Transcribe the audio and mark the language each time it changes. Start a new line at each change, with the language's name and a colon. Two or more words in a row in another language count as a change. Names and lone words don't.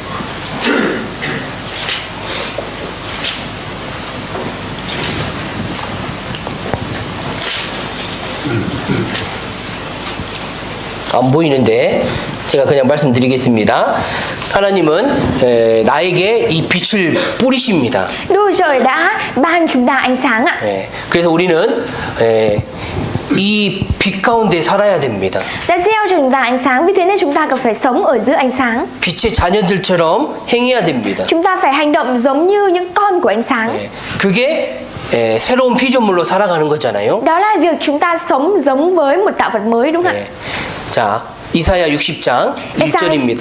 Korean: 안 보이는데 제가 그냥 말씀드리겠습니다. 하나님은 나에게 이 빛을 뿌리십니다.
Vietnamese: Đức Trời đã ban chúng ta ánh sáng ạ.
Korean: 그래서 우리는 이 빛 가운데 살아야 됩니다.
Vietnamese: Đã gieo cho chúng ta ánh sáng, vì thế nên chúng ta cần phải sống ở giữa ánh sáng.
Korean: 빛의 자녀들처럼 행해야 됩니다.
Vietnamese: Chúng ta phải hành động giống như những con của ánh sáng.
Korean: 그게 새로운 피조물로 살아가는 거잖아요.
Vietnamese: Đó là việc chúng ta sống giống với một tạo vật mới, đúng không ạ?
Korean: 자, 이사야 60장 1절입니다.